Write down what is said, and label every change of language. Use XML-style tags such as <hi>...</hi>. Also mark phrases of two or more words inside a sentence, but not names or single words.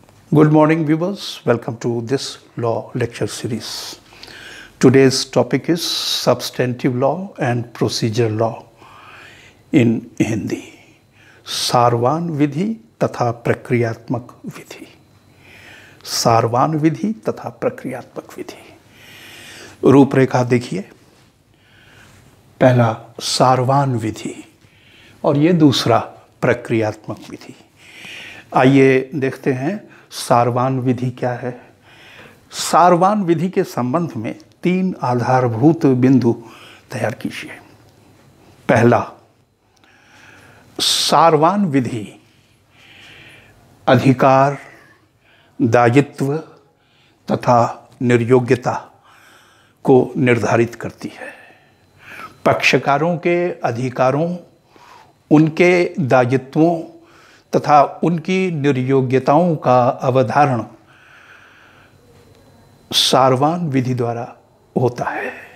<en>Good morning, viewers. Welcome to this law lecture series. Today's topic is substantive law and procedural law in Hindi.</en> <hi>सारवान विधि तथा प्रक्रियात्मक विधि. सारवान विधि तथा प्रक्रियात्मक विधि. रूपरेखा देखिए. पहला सारवान विधि और ये दूसरा प्रक्रियात्मक विधि. आइए देखते हैं सारवान विधि क्या है. सारवान विधि के संबंध में तीन आधारभूत बिंदु तैयार कीजिए. पहला, सारवान विधि अधिकार, दायित्व तथा निर्योग्यता को निर्धारित करती है. पक्षकारों के अधिकारों, उनके दायित्वों तथा उनकी निर्योग्यताओं का अवधारण सारवान विधि द्वारा होता है.</hi>